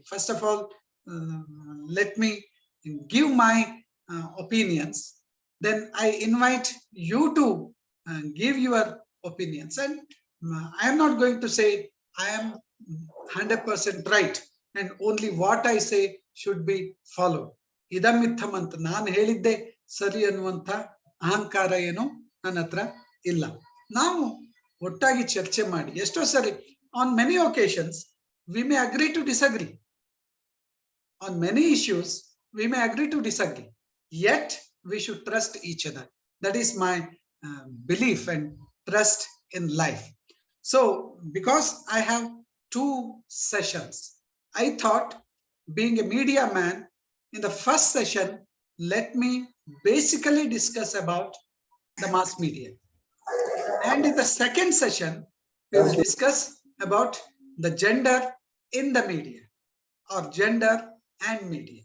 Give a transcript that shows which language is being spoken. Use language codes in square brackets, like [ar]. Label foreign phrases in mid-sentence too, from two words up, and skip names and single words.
[en] First of all, let me give my opinions. Then I invite you to give your opinions. And I am not going to say I am 100% right and only what I say should be followed. [kn] ಇದಮಿತ್ಥಂ ಅಂತ ನಾನ್ ಹೇಳಿದ್ದೆ ಸರಿ ಅನ್ನುವಂತ ಅಹಂಕಾರ ಏನೋ ನನ್ನ ಹತ್ರ ಇಲ್ಲ. ನಾವು ಒಟ್ಟಾಗಿ ಚರ್ಚೆ ಮಾಡಿ ಎಷ್ಟೋ ಸರಿ [en] on many occasions we may agree to disagree. On many issues we may agree to disagree, yet we should trust each other. That is my belief and trust in life. So because I have 2 sessions, I thought, being a media man, in the first session let me basically discuss about the mass media, and in the second session we will discuss about the gender in the media or gender and media.